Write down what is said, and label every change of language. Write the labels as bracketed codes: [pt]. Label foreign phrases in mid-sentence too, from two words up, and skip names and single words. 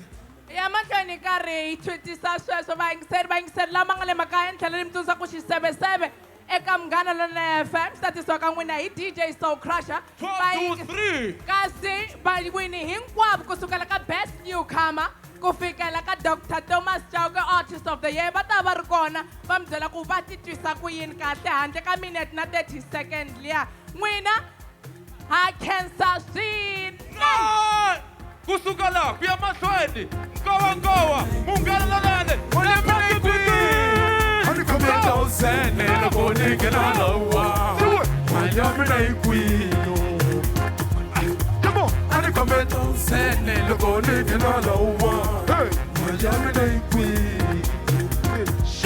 [ts] Ya mahlweni karhi hi thwitisa sweswo vayingiseri lama nga le makaya ni tlhela ni mi tsundzuxa ku xiseveseve eka Munghana Lonene FM swi tatisiwa ka n'wina hi DJ Soul Crusher. 1, 2, 3. Kasi vawini hinkwavo kusukela ka [en] Best Newcomer [ts] ku fikela ka Dr. Thomas Chauke Artist of the Year va ta va ri kona va mi byela ku va titwisa ku yini kahle handle ka minute na 30 second liya n'wina ha khensa swinene. Kusuka la ku ya mahlweni NkowaNkowa Munghana Lonene Maliamine queen. [en] Ani come down, say, you're calling and I don't want. Maliamine queen. Come on, ani come down, say, you're calling and I don't want. Maliamine queen. Show.